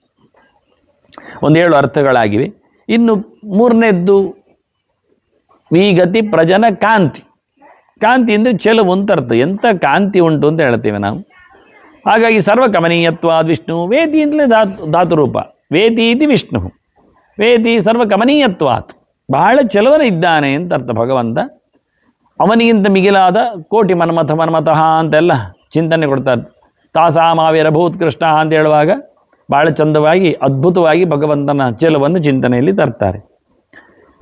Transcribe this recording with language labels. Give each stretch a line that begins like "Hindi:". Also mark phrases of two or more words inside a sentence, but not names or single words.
Kannada: 7 ಅರ್ಥಗಳಾಗಿವೆ. ಇನ್ನು ಮೂರನೇದ್ದು ವಿಗತಿ ಪ್ರಜನ ಕಾಂತಿ. ಕಾಂತಿ ಅಂದರೆ ಚೆಲುವು ಅಂತ ಅರ್ಥ. ಎಂಥ ಕಾಂತಿ ಉಂಟು ಅಂತ ಹೇಳ್ತೇವೆ ನಾವು. ಹಾಗಾಗಿ
Sanskrit: ಸರ್ವಕಮನೀಯತ್ವಾದ್ ವಿಷ್ಣು,
Kannada: ವೇತಿ ಅಂತಲೇ ಧಾತುರೂಪ,
Sanskrit: ವೇತಿ ಇತಿ ವಿಷ್ಣು, ವೇತಿ ಸರ್ವಕಮನೀಯತ್ವಾತ್,
Kannada: ಬಹಳ ಚೆಲುವನ ಇದ್ದಾನೆ ಅಂತ ಅರ್ಥ ಭಗವಂತ. ಅವನಿಗಿಂತ ಮಿಗಿಲಾದ
Sanskrit: ಕೋಟಿ ಮನ್ಮಥಃ
Kannada: ಅಂತೆಲ್ಲ ಚಿಂತನೆ ಕೊಡ್ತಾರೆ.
Sanskrit: ತಾಸಾಮಾವಿರಭೂತ್ ಕೃಷ್ಣ
Kannada: ಅಂತ ಹೇಳುವಾಗ ಭಾಳ ಚಂದವಾಗಿ ಅದ್ಭುತವಾಗಿ ಭಗವಂತನ ಚೆಲುವನ್ನು ಚಿಂತನೆಯಲ್ಲಿ ತರ್ತಾರೆ.